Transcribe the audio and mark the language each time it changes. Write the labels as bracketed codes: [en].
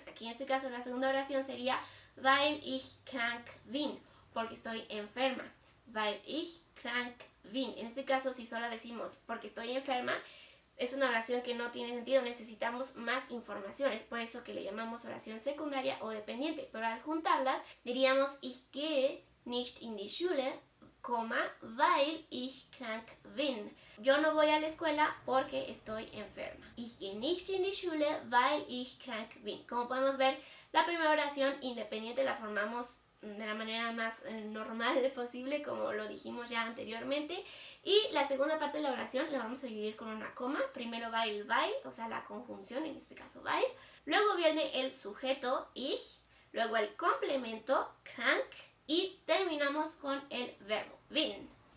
[es] Aquí en este caso la segunda oración sería [de] weil ich krank bin, [es] porque estoy enferma. [de] Weil ich krank bin. [es] En este caso, si solo decimos porque estoy enferma, es una oración que no tiene sentido, necesitamos más información. Es por eso que le llamamos oración secundaria o dependiente. Pero al juntarlas, diríamos [de] ich gehe nicht in die Schule, weil ich krank bin. [es] Yo no voy a la escuela porque estoy enferma. [de] Ich gehe nicht in die Schule, weil ich krank bin. [es] Como podemos ver, la primera oración independiente la formamos de la manera más normal posible, como lo dijimos ya anteriormente. Y la segunda parte de la oración la vamos a dividir con una coma. Primero va el weil, o sea la conjunción, en este caso weil. Luego viene el sujeto ich, luego el complemento krank y terminamos con el verbo bin.